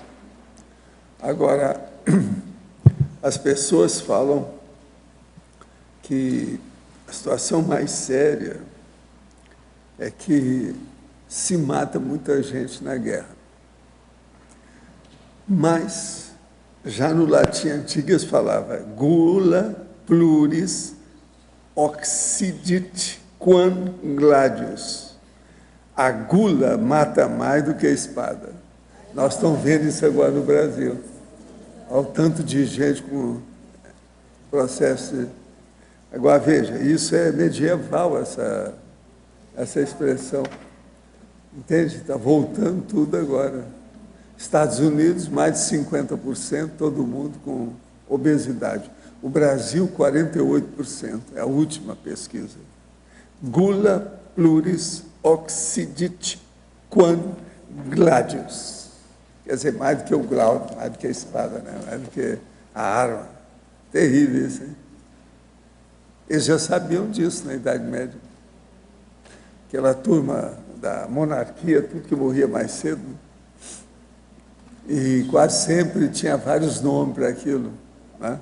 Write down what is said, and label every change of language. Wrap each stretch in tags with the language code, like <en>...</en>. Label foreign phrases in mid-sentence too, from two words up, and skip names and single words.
<pt>Agora, as pessoas falam que a situação mais séria é que se mata muita gente na guerra. Mas, já no latim antigo, eles falavam</pt> <la>gula pluris occidit quam gladius.</la> <pt>A gula mata mais do que a espada. Nós estamos vendo isso agora no Brasil. Olha o tanto de gente com processo... Agora, veja, isso é medieval, essa expressão. Entende? Está voltando tudo agora. Estados Unidos, mais de 50%, todo mundo com obesidade. O Brasil, 48%, é a última pesquisa.</pt> <la>Gula pluris occidit quam gladius.</la> <pt>Quer dizer, mais do que o glauco, mais do que a espada, né? Mais do que a arma. Terrível isso, hein? Eles já sabiam disso na Idade Média. Aquela turma da monarquia, tudo que morria mais cedo. E quase sempre tinha vários nomes para aquilo, né?</pt>